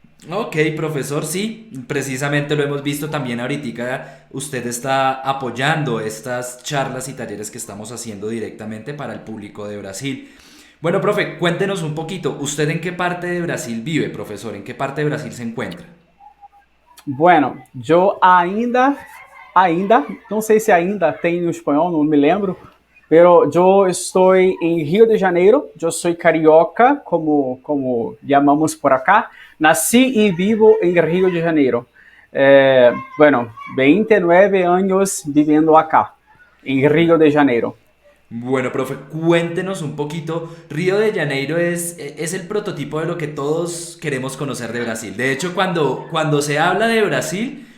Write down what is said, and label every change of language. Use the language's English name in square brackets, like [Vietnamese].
[Spanish] Ok, profesor, sí, precisamente lo hemos visto también ahorita. Usted está apoyando estas charlas y talleres que estamos haciendo directamente para el público de Brasil. Bueno, profe, cuéntenos un poquito. ¿Usted en qué parte de Brasil vive, profesor? ¿En qué parte de Brasil se encuentra? Bueno, yo [Portuguese] ainda, não sei se ainda tem no espanhol, não me lembro, [Spanish] pero yo estoy en Rio de Janeiro, yo soy carioca, como llamamos por acá, nací y vivo en Rio de Janeiro. Bueno, 29 años viviendo acá, en Rio de Janeiro. Bueno, profe, cuéntenos un poquito. Río de Janeiro es el prototipo de lo que todos queremos conocer de Brasil. De hecho, cuando se habla de Brasil,